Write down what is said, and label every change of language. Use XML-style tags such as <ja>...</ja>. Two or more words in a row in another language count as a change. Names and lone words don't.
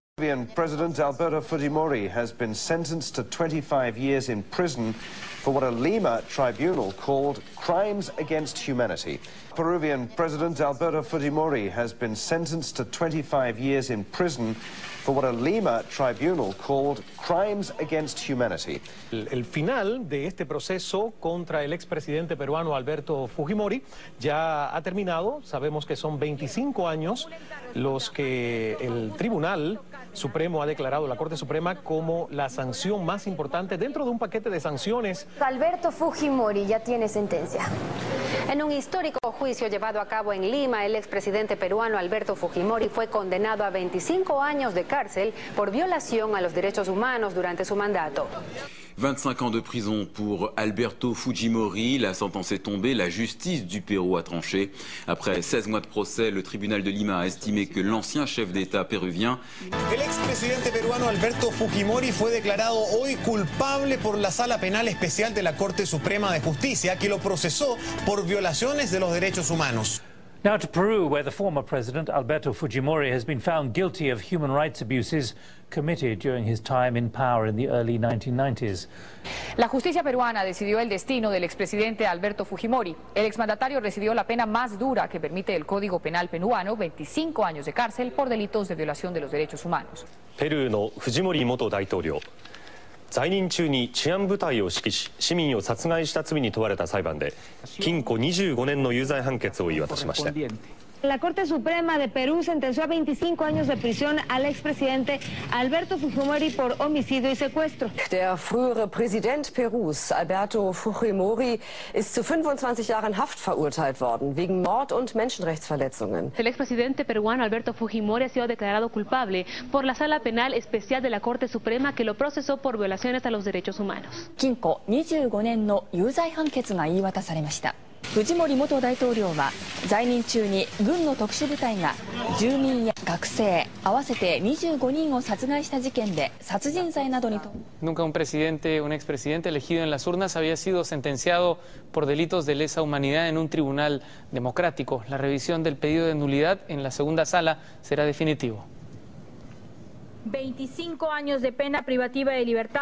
<en>Peruvian President Alberto Fujimori has been sentenced to 25 years in prison for what a Lima tribunal called crimes against humanity. Peruvian President Alberto Fujimori has been sentenced to 25 years in prison for what a Lima tribunal called crimes against humanity.</en> <es>El final de este proceso contra el expresidente peruano Alberto Fujimori ya ha terminado. Sabemos que son 25 años los que el Tribunal Supremo ha declarado, la Corte Suprema, como la sanción más importante dentro de un paquete de sanciones. Alberto Fujimori ya tiene sentencia. En un histórico juicio llevado a cabo en Lima, el expresidente peruano Alberto Fujimori fue condenado a 25 años de cárcel por violación a los derechos humanos durante su mandato.</es> <fr>25 ans de prison pour Alberto Fujimori. La sentence est tombée. La justice du Pérou a tranché. Après 16 mois de procès, le tribunal de Lima a estimé que l'ancien chef d'État péruvien...</fr> <es>El expresidente peruano Alberto Fujimori fue declarado hoy culpable por la Sala Penal Especial de la Corte Suprema de Justicia, que lo procesó por violaciones de los derechos humanos.</es> <en>Now to Peru, where the former president, Alberto Fujimori, has been found guilty of human rights abuses committed during his time in power in the early 1990s.</en> <es>La justicia peruana decidió el destino del expresidente Alberto Fujimori. El exmandatario recibió la pena más dura que permite el Código Penal peruano, 25 años de cárcel por delitos de violación de los derechos humanos.</es> <ja>ペルーのフジモリ元大統領、在任中に治安部隊を指揮し市民を殺害した罪に問われた裁判で禁錮25年の有罪判決を言い渡しました。</ja> <es>La Corte Suprema de Perú sentenció a 25 años de prisión al expresidente Alberto Fujimori por homicidio y secuestro.</es> <de>Der frühere Präsident Perus, Alberto Fujimori, ist zu 25 Jahren Haft verurteilt worden, wegen Mord und Menschenrechtsverletzungen.</de> <es>El expresidente peruano Alberto Fujimori ha sido declarado culpable por la Sala Penal Especial de la Corte Suprema, que lo procesó por violaciones a los derechos humanos.</es> <ja>禁錮25年の有罪判決が言い渡されました。フジモリ元大統領は在任中に軍の特殊部隊が住民や学生合わせて25人を殺害した事件で殺人罪などに。</ja> <es>Nunca un expresidente elegido en las urnas había sido sentenciado por delitos de lesa humanidad en un tribunal democrático. La revisión del pedido de nulidad en la segunda sala será definitivo. 25 años de pena privativa de libertad.</es>